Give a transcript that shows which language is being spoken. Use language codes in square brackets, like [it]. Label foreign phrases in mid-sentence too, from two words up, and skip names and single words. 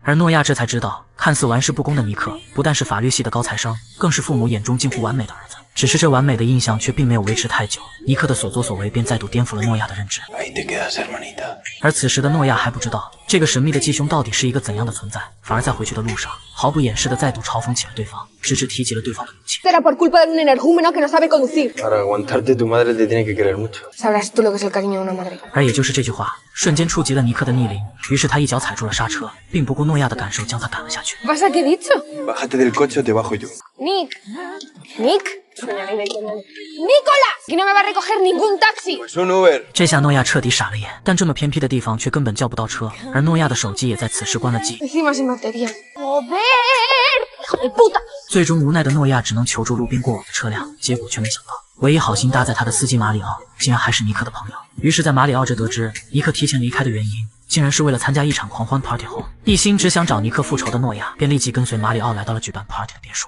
[zh] 而诺亚这才知道，看似玩世不恭的尼克，不但是法律系的高材生，更是父母眼中近乎完美的儿子。只是这完美的印象却并没有维持太久，尼克的所作所为便再度颠覆了诺亚的认知。而此时的诺亚还不知道，这个神秘的继兄到底是一个怎样的存在，反而在回去的路上，毫不掩饰的再度嘲讽起了对方，直至提及了对方的母亲。 [es] Será por culpa de un energúmeno que no sabe conducir. Para aguantarte, tu madre te tiene que querer mucho. Sabrás tú lo que es el cariño de una madre. [zh] 而也就是这句话，瞬间触及了尼克的逆鳞，于是他一脚踩住了刹车，并不顾诺亚的感受，将他赶了下去。 [es] ¿Pasa qué he dicho? Bájate del coche o te bajo yo. Nick. ¡Nicolás! Que no me va a recoger ningún taxi. Pues un Uber. [zh] 这下诺亚彻底傻了眼，但这么偏僻的地方却根本叫不到车，而诺亚的手机也在此时关了机。 [es] Encima sin batería. ¡Joder! ¡Hijo de puta! [zh] 最终无奈的诺亚只能求助路边过往的车辆，结果却没想到，唯一好心搭载他的司机马里奥，竟然还是尼克的朋友。于是，在马里奥这得知尼克提前离开的原因，竟然是为了参加一场狂欢 party 后，一心只想找尼克复仇的诺亚，便立即跟随马里奥来到了举办 party 的别墅。